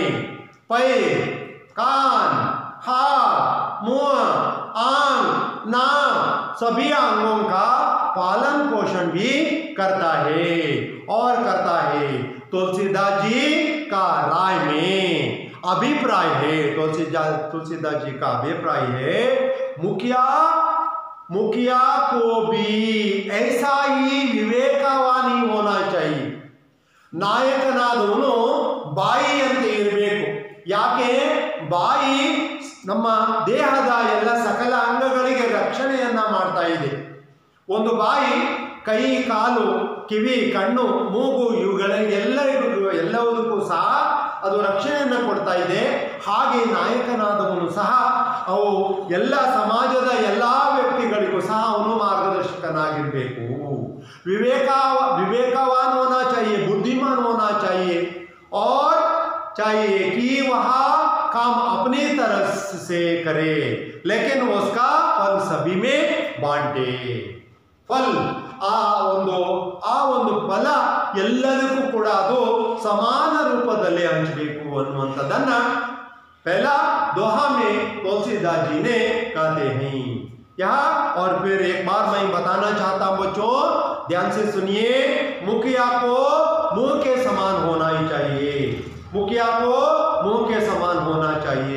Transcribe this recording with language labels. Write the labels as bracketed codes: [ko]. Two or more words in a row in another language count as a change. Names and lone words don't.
[hi] पैर, कान, हाथ, मुंह, आंख, नाक, सभी अंगों का पालन पोषण भी करता है और करता है। तुलसीदास जी का राय में अभिप्राय है, तुलसीदास जी का अभिप्राय है, मुखिया को भी ऐसा ही विवेकवान ही होना चाहिए. [kn] ನಾಯಕನಾದವನು ಬಾಯಿಯಂತೆ ಇರಬೇಕು. ಯಾಕೆ? ಬಾಯಿ ನಮ್ಮ ದೇಹದ ಎಲ್ಲ ಸಕಲ ಅಂಗಗಳಿಗೆ ರಕ್ಷಣೆಯನ್ನ ಮಾಡ್ತಾ ಇದೆ. ಒಂದು ಬಾಯಿ ಕೈ, ಕಾಲು, ಕಿವಿ, ಕಣ್ಣು, ಮೂಗು ಎಲ್ಲದಕ್ಕೂ ಸಹ ಅದು ರಕ್ಷಣೆಯನ್ನು ಕೊಡ್ತಾ ಇದೆ. ಹಾಗೆ ನಾಯಕನಾದವನು ಸಹ ಅವು ಎಲ್ಲ ಸಮಾಜದ ಎಲ್ಲ ವ್ಯಕ್ತಿಗಳಿಗೂ ಸಹ ಅವನು ಮಾರ್ಗದರ್ಶಕನಾಗಿರಬೇಕು. [hi] विवेकवान होना चाहिए, बुद्धिमान होना चाहिए, और चाहिए कि वह काम अपनी तरफ से करे, लेकिन उसका फल सभी में बांटे. [kn] फल ಆ ಒಂದು ಫಲ ಎಲ್ಲರಿಗೂ ಕೂಡ ಅದು ಸಮಾನ ರೂಪದಲ್ಲಿ ಹಂಚಬೇಕು ಅನ್ನುವಂಥದ್ದನ್ನ [hi] पहला दोहा में तुलसीदास जी ने कहते हैं. यहाँ और फिर एक बार मैं बताना चाहता हूं बच्चों, ध्यान से सुनिए. मुखिया को मुंह के समान होना ही चाहिए. मुखिया को मुंह के समान होना चाहिए.